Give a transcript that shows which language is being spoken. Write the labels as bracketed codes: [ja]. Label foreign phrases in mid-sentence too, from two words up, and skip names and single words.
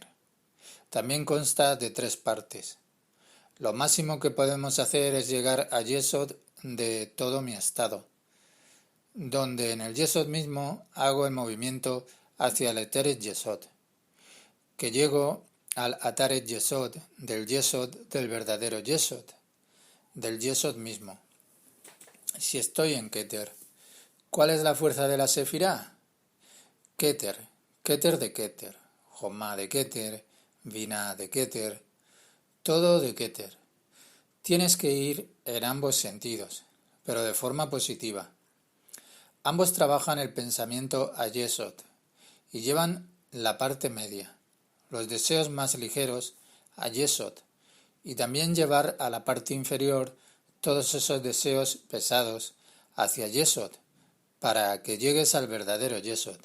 [es] También consta de 3 partes. Lo máximo que podemos hacer es llegar a Yesod de todo mi estado, donde en el Yesod mismo hago el movimiento hacia el Ateret Yesod, que llego al Ataret Yesod del verdadero Yesod, del Yesod mismo. Si estoy en Keter, ¿cuál es la fuerza de la Sefirá? Keter, Keter de Keter, Jomá de Keter, Binah de Keter, todo de Keter. Tienes que ir en ambos sentidos, pero de forma positiva. Ambos trabajan el pensamiento a Yesod y llevan la parte media, los deseos más ligeros, a Yesod, y también llevar a la parte inferior todos esos deseos pesados hacia Yesod, para que llegues al verdadero Yesod.